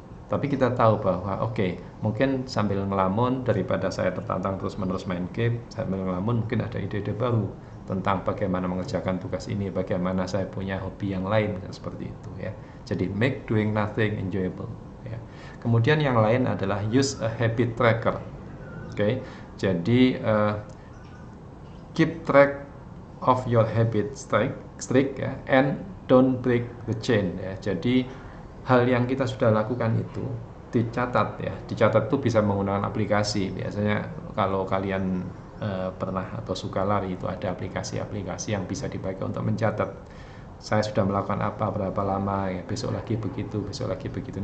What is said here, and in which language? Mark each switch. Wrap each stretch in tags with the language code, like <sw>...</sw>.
<id>Tapi kita tahu bahwa mungkin sambil ngelamun, daripada saya tertantang terus-menerus main game, sambil ngelamun mungkin ada ide-ide baru tentang bagaimana mengerjakan tugas ini, bagaimana saya punya hobi yang lain, seperti itu ya. Jadi</id> <en>make doing nothing enjoyable ya.</en> <id>Kemudian yang lain adalah</id> <en>use a habit tracker.</en> <id>Jadi</id> <en>keep track of your habit strict ya, and don't break the chain ya.</en> <id>Jadi hal yang kita sudah lakukan itu dicatat ya. Dicatat itu bisa menggunakan aplikasi. Biasanya kalau kalian pernah atau suka lari, itu ada aplikasi-aplikasi yang bisa dipakai untuk mencatat saya sudah melakukan apa, berapa lama ya, besok lagi begitu, besok lagi begitu.</id>